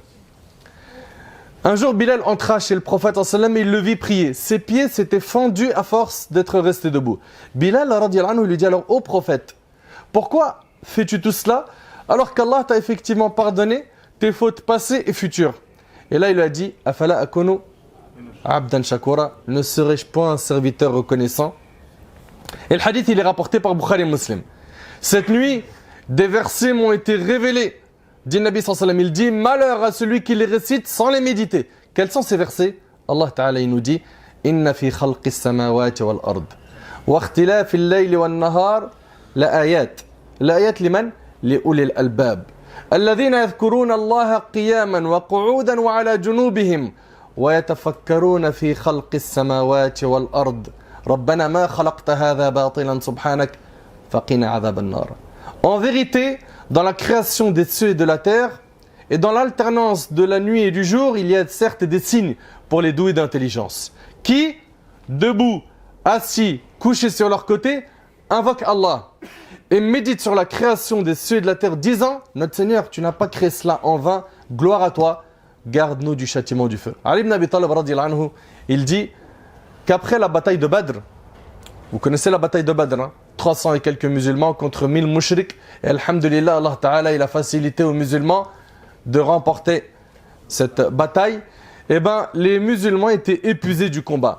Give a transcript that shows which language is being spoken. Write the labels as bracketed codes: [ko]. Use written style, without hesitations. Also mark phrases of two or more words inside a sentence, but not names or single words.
[fr] Un jour, Bilal entra chez le prophète [ar] صلى الله عليه وسلم [fr] et il le vit prier. Ses pieds s'étaient fendus à force d'être restés debout. Bilal [ar] رضي الله عنه [fr] lui dit alors, ô prophète, pourquoi fais-tu tout cela alors qu'Allah t'a effectivement pardonné tes fautes passées et futures? Et là, il lui a dit, [ar] أفلا أكون عبدا شكورا, [fr] ne serais-je pas un serviteur reconnaissant? Et le hadith, il est rapporté par Bukhari et Muslim. Cette nuit, des versets m'ont été révélés, dit Nabi [ar] صلى الله عليه وسلم. [fr] Il dit, malheur à celui qui les récite sans les méditer. Quels sont ces versets? [ar] الله تعالى, [fr] il nous dit, [ar] إن في خلق السماوات والأرض واختلاف الليل والنهار لآيات. لآيات لمن؟ لأولي الألباب. الذين يذكرون الله قياما وقعودا وعلى جنوبهم ويتفكرون في خلق السماوات والأرض. ربنا ما خلقت هذا باطلا سبحانك. [fr] En vérité, dans la création des cieux et de la terre, et dans l'alternance de la nuit et du jour, il y a certes des signes pour les doués d'intelligence, qui, debout, assis, couchés sur leur côté, invoquent Allah et méditent sur la création des cieux et de la terre, disant, notre Seigneur, tu n'as pas créé cela en vain, gloire à toi, garde-nous du châtiment du feu. Ali ibn Abi Talib [ar] رضي الله عنه, [fr] il dit qu'après la bataille de Badr, vous connaissez la bataille de Badr, hein? 300 et quelques musulmans contre 1000 mushriks. Et alhamdulillah, [ar] الله تعالى, [fr] il a facilité aux musulmans de remporter cette bataille. Eh bien, les musulmans étaient épuisés du combat.